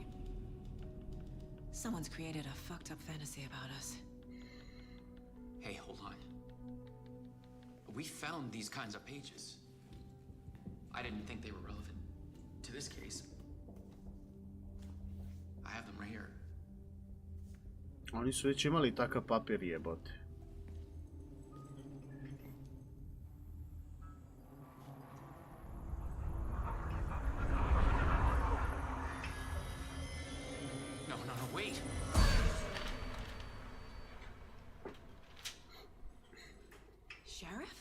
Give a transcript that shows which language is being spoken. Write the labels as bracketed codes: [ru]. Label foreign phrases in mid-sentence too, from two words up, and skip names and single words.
[en] Someone's created a fucked up fantasy about us. Hey, hold on. We found these kinds of pages. I didn't think they were relevant to this case. I have them right here. [sr] Oni su već imali takav papir, jebote. [en] No, wait. Sheriff?